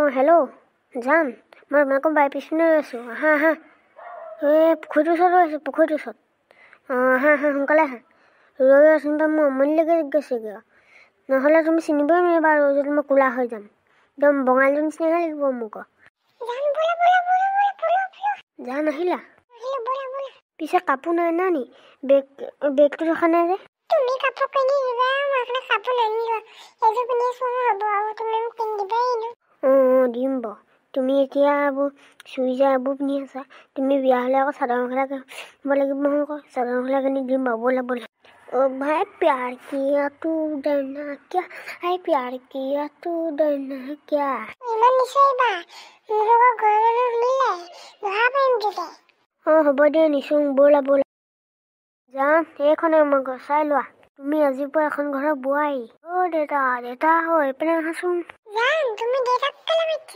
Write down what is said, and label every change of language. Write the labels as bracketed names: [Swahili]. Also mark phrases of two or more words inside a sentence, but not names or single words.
[Assamese] হেল্ল' যাম মই তোমালোকৰ বাৰী পিছপিনে ৰৈ আছোঁ আহা পুখুৰীটোৰ ওচৰত ৰৈ আছোঁ পুখুৰীটোৰ ওচৰত আহা সোনকালে আহা ৰৈ আছোঁ মোৰ আমনিলৈকে গৈছেগৈ নহ'লে তুমি চিনিবই নোৱাৰিবা আৰু যদি মই ক'লা হৈ যাম একদম বঙালীৰ নিচিনাহে লাগিব মোক জান আহিলা পিছে কাপোৰ নাই নি বেগটো ৰখা নাই যে তুমি কাপোৰ পিন্ধি দিবা মই কাপোৰ নানিলো এযোৰ পিন্ধি আছোঁ হ'ব আৰু তুমি মোক পিন্ধি দিবাই দিম বাৰু তুমি এতিয়া এইবোৰ চুইজাৰ এইবোৰ পিন্ধি আছা তুমি বিয়া হ'লে আকৌ চাদৰ মেখেলা কিনিব লাগিব নহয় আকৌ চাদৰ মেখেলা কিনি দিম বাৰু ব'লা [Hindi] भाई प्यार किया तू डरना क्या है प्यार किया तू डरना क्या [Assamese] ইমান নিচাইবা মোৰ ঘৰৰ মানুহ শুনিলে নহা পাৰিম তেতিয়া হ'ব দিয়া নিচুং ব'লা যাম এইখনে আমাৰ ঘৰ চাই লোৱা তুমি আজিৰ পৰা এখন ঘৰৰ বোৱাৰী দেউতা এইপিনে আহাচোন জান তুমি দেউতাক কেলে মাতিছা